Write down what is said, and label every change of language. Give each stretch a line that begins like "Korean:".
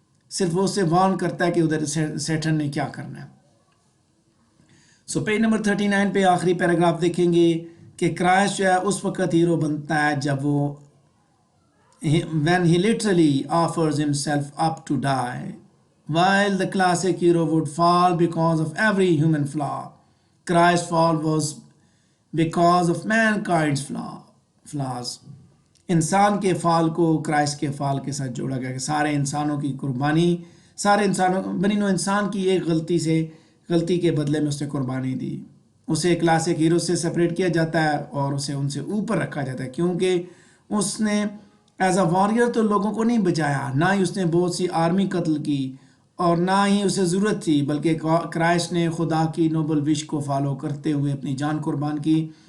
Urdu: صرف وہ اسے وارن کرتا ہے کہ ادھر سیٹن نے کیا کرنا ہے. سو پیج نمبر 39 پہ آخری پیراگراف دیکھیں گے کہ کرائسٹ جو ہے اس وقت ہیرو بنتا ہے جب وہ
English: when he literally offers himself up to die, while the classic hero would fall because of every human flaw. Christ's fall was because of mankind's flaws.
Urdu: انسان کے فال کو کرائسٹ کے فال کے ساتھ جوڑا گیا کہ سارے انسانوں کی قربانی، سارے انسانوں بنی نوع انسان کی ایک غلطی کے بدلے میں اس نے قربانی دی. اسے کلاسک ہیرو سے سپریٹ کیا جاتا ہے اور اسے ان سے اوپر رکھا جاتا ہے کیونکہ اس نے
English: as a warrior
Urdu: تو لوگوں کو نہیں بچایا، نہ ہی اس نے بہت سی آرمی قتل کی اور نہ ہی اسے ضرورت تھی، بلکہ کرائسٹ نے خدا کی نوبل وش کو فالو کرتے ہوئے اپنی جان قربان کی.